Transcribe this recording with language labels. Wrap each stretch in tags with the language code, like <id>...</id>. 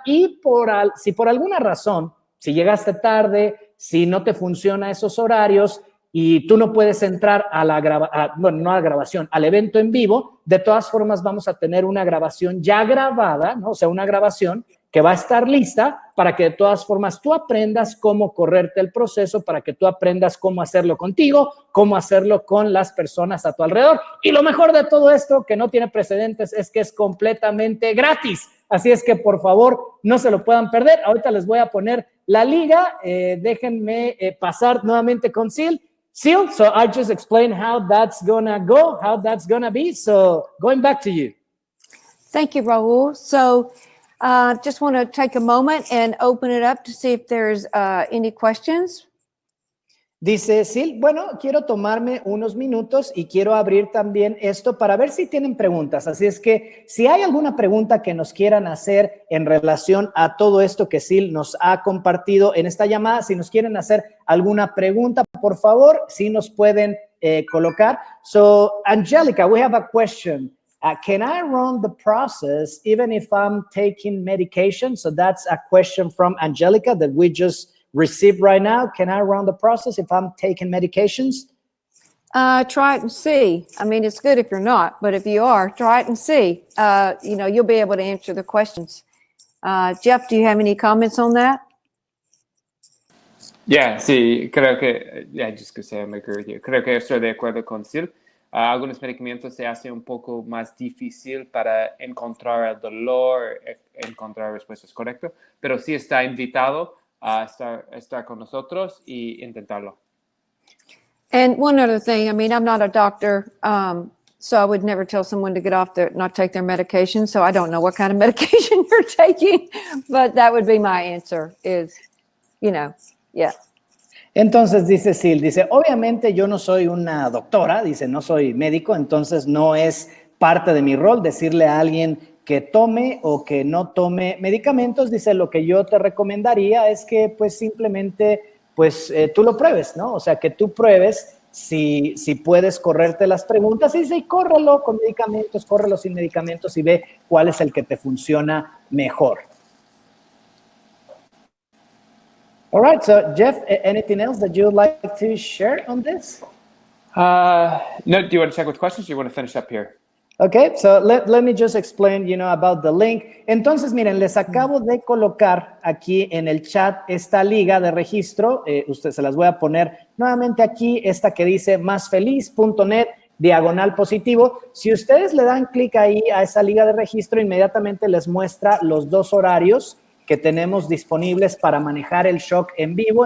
<es>Y si por alguna razón, si llegaste tarde, si no te funciona esos horarios y tú no puedes entrar a la grabación, al evento en vivo, de todas formas vamos a tener una grabación ya grabada, ¿no? O sea, una grabación que va a estar lista para que de todas formas tú aprendas cómo correrte el proceso, para que tú aprendas cómo hacerlo contigo, cómo hacerlo con las personas a tu alrededor. Y lo mejor de todo esto, que no tiene precedentes, es que es completamente gratis. Así es que, por favor, no se lo puedan perder. Ahorita les voy a poner la liga. Déjenme pasar nuevamente con Sil.</es> <en>Sil, so I just explained how that's gonna go, how that's gonna be. So going back to you. Thank you, Raul. So just want to take a moment and open it up to see if there's any questions.</en> <es>Dice Sil, bueno, quiero tomarme unos minutos y quiero abrir también esto para ver si tienen preguntas. Así es que si hay alguna pregunta que nos quieran hacer en relación a todo esto que Sil nos ha compartido en esta llamada, si nos quieren hacer alguna pregunta, por favor, si nos pueden colocar.</es> <en>So, Angelica, we have a question. Can I run the process even if I'm taking medication? So that's a question from Angelica that we just received right now. Can I run the process if I'm taking medications? Try it and see. I mean, it's good if you're not, but if you are, try it and see. You'll be able to answer the questions. Jeff, do you have any comments on that? Yeah,</en> <es>sí, creo que,</es> <en>just to say, I agree with you.</en> <es>Creo que estoy de acuerdo con Sil. Algunos medicamentos se hace un poco más difícil para encontrar el dolor, encontrar respuestas correctas, pero sí está invitado a estar con nosotros y intentarlo.</es> <en>And one other thing, I mean, I'm not a doctor, so I would never tell someone to not take their medication. So I don't know what kind of medication you're taking, but that would be my answer is, yeah.</en> <es>Entonces dice Sil, dice, obviamente yo no soy una doctora, dice, no soy médico, entonces no es parte de mi rol decirle a alguien que tome o que no tome medicamentos. Dice, lo que yo te recomendaría es que pues simplemente pues tú lo pruebes, ¿no? O sea, que tú pruebes si puedes correrte las preguntas y dice, córrelo con medicamentos, córrelo sin medicamentos y ve cuál es el que te funciona mejor.</es> <en>All right, so Jeff, anything else that you'd like to share on this? No, do you want to check with questions or do you want to finish up here? Okay, so let me just explain, about the link.</en> <es>Entonces, miren, les acabo de colocar aquí en el chat esta liga de registro. Ustedes se las voy a poner nuevamente aquí, esta que dice másfeliz.net/positivo. Si ustedes le dan clic ahí a esa liga de registro, inmediatamente les muestra los dos horarios que tenemos disponibles para manejar el shock en vivo.</es>